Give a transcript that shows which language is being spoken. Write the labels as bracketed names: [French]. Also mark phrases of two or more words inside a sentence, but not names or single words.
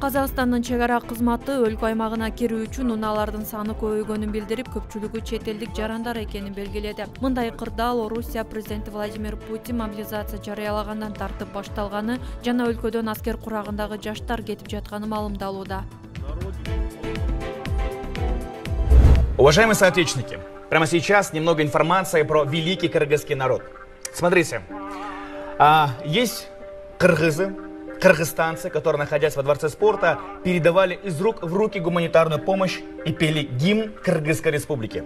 [Kyrgyz] Казакстандын чек ара кызматы өлкө аймагына кирүү үчүн унаалардын саны көбөйгөнүн билдирип, көпчүлүгү чет элдик жарандар экенин белгиледи. Мындай кырдаал Орусия президенти Владимир Путин мобилизация жарыялагандан тартып башталганы жана өлкөдөн аскер курагындагы жаштар кетип жатканы маалымдалууда. [Russian] Уважаемые соотечественники, прямо сейчас немного информации про великий кыргызский народ. Смотрите, есть кыргызы, кыргызстанцы, которые, находясь во Дворце спорта, передавали из рук в руки гуманитарную помощь и пели гимн Кыргызской республики.